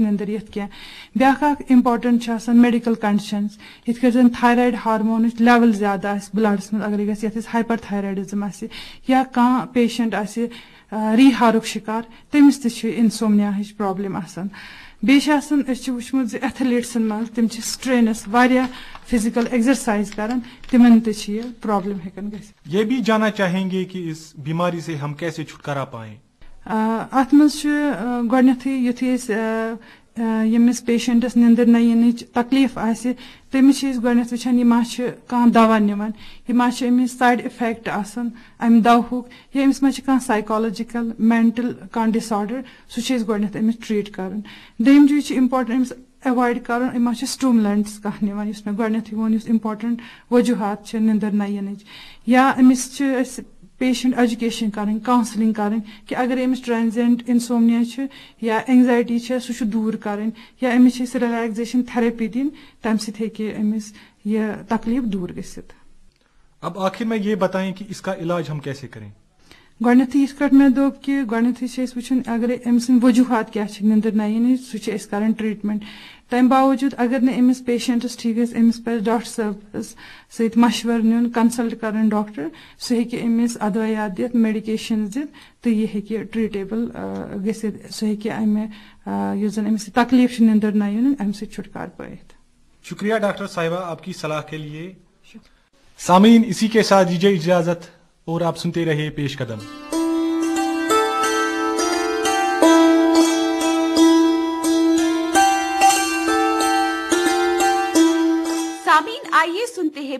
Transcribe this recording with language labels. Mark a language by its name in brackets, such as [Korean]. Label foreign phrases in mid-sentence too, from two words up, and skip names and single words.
[Kashmiri] نندر یِتھ کینٛہہ بیاکھ اکھ امپارٹنٹ چھِ آسان [English] medical conditions [Kashmiri] یِتھ کٲٹھۍ زن تھایرایڈ ہارمونٕچ لیول زیادٕ آسہِ بلڈس منٛز اگرے گژھِ یتھ أسۍ ہایپر تھایرایڈزم آسہِ یا کانٛہہ پیشنٹ آسہِ ریٖہارُک شِکار تٔمِس تہِ چھِ انسومنیا ہٕچ پرابلم آسان بیٚیہِ چھِ آسان أسۍ چھِ وٕچھمُت زِ ایتھلیٖٹسن منٛز تِم چھِ سٹرینس واریاہ [English] physical exercise [Kashmiri] کران تمن تہِ چھِ یہ پرابلم ہیٚکان گژھِتھ [Urdu] یہ بھی جاننا چاہیں گے کہ اس بیماری سے ہم کیسے چھٹکارا پائیں [Kashmiri] اتھ منٛز چھُ گۄڈنیتھٕے یُتھُے أسۍ ییٚمِس پیشنٹس نندر نہ یِنٕچ تکلیٖف آسہِ تٔمِس چھِ أسۍ گۄڈنیتھ وٕچھان یہِ ما چھِ کانٛہہ دوا نِوان یہِ ما چھِ أمِس [English] side effect [Kashmiri] آسان امہِ دوہُک یا أمِس ما چھِ کانٛہہ [English] psychological mental [Kashmiri] کانٛہہ ڈس آرڈر سُہ چھِ أسۍ گۄڈنیتھ أمِس ٹریٖٹ کرُن دوٚیِم چیٖز چھُ امپارٹنٹ أمِس ایوایڈ کرُن یِم ما چھِ سٹوملنٹس کانٛہہ نِوان یُس مےٚ گۄڈنیتھٕے ووٚن یُس امپارٹنٹ وجوٗہات چھِ نندر نہ یِنٕچ یا أمِس چھِ أسۍ [English] patient education [Kashmiri] کرٕنۍ کاونسلنگ کرٕنۍ کہِ اگر أمِس [English] transient insomnia [Kashmiri] چھِ یا اینگزایٹی چھِ سُہ چھُ دوٗر کرٕنۍ یا أمِس چھِ أسۍ [English] relaxation therapy [Kashmiri] دِنۍ تمہِ سۭتۍ ہیٚکہِ أمِس یہِ تکلیٖف دوٗر گٔژھِتھ [Urdu] اب آخر میں یہ بتائیں کہ اس کا علاج ہم کیسے کریں [Kashmiri] گۄڈنیتھٕے یِتھ کٲٹھۍ مےٚ دوٚپ کہِ گۄڈنیتھٕے چھِ أسۍ وٕچھُن اگرے أمۍ سٕنٛدۍ وجوٗہات کیاہ چھِ نندر نہ یِنٕچ سُہ چھِ أسۍ کران ٹریٖٹمنٹ تمہِ باوجوٗد اگر نہٕ أمِس پیشنٹس ٹھیٖک گژھِ أمِس پزِ ڈاکٹر صٲبس سۭتۍ مشورٕ نیُن کنسلٹ کرُن ڈاکٹر سُہ ہیٚکہِ أمِس ادویات دِتھ میڈِکیشنز دِتھ تہٕ یہِ ہیٚکہِ ٹریٖٹیبل گٔژھِتھ سُہ ہیٚکہِ امہِ یُس زن أمِس تکلیٖف چھِ نندر نہ یِنُک امہِ سۭتۍ چھُٹکارٕ پٲیِتھ [Urdu] شکریہ ڈاکٹر صاحبہ آپ کی صلاح کے لیے سامعین اسی کے ساتھ دیجیے اجازت اور آپ سنتے رہیے پیش قدم سامعین آئیے سنتے ہیں